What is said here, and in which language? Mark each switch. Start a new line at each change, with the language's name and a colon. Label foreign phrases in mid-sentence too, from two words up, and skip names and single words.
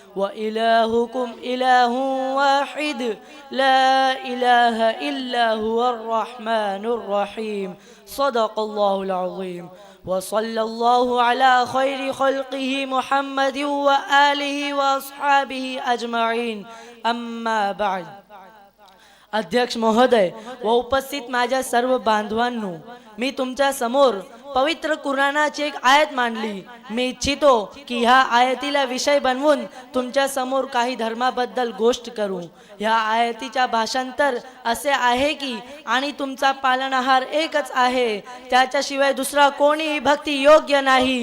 Arabic: وإلهكم إله واحد لا إله إلا هو الرحمن الرحيم. صدق الله العظيم. وصلى الله على خير خلقه محمد وآله وأصحابه أجمعين. أما بعد.
Marathi: अध्यक्ष महोदय व उपस्थित माझ्या सर्व बांधवांनो, मी तुमच्या समोर पवित्र कुराणाची एक आयत मांडली. मी इच्छितो की ह्या आयतीला विषय बनवून तुमच्या समोर काही धर्माबद्दल गोष्ट करू. ह्या आयतीच्या भाषांतर असे आहे की आणि तुमचा पालनहार एकच आहे, त्याच्याशिवाय दुसरा कोणीही भक्ती योग्य नाही.